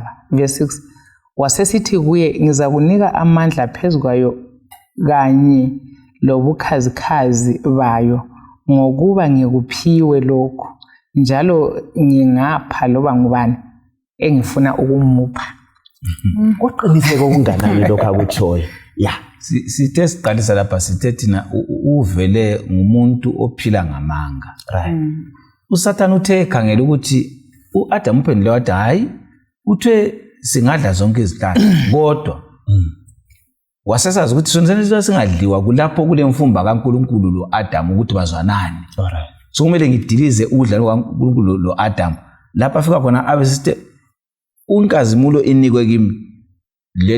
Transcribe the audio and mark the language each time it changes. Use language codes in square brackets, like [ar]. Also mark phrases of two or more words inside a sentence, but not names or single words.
[nd] Verse 6 wasesithi kuye ngizakunika amandla phezukwayo kanye lobukhazikhazi bayo ngokuba ngikuphiwe lokho njalo ngingapha loba ngubani engifuna ukumupha. Qoqiniseke okunganani lokho akutshoyo sithe siqalisa lapha sithe thina uvele ngumuntu ophila ngamanga. [en] Right. [nd] uSathane uthe ekhangela ukuthi uAdam uphendule wathi hayi uthe singadla zonke izihlahla kodwa wasesazi ukuthi sonke singadliwa kulapho kule mfumba kaNkulunkulu lo Adam ukuthi bazwanani. [en] Alright. [nd] So kumele ngidilize udla kaNkulunkulu lo Adam lapha afika khona abe sithi unkazimulo inikwe kimi le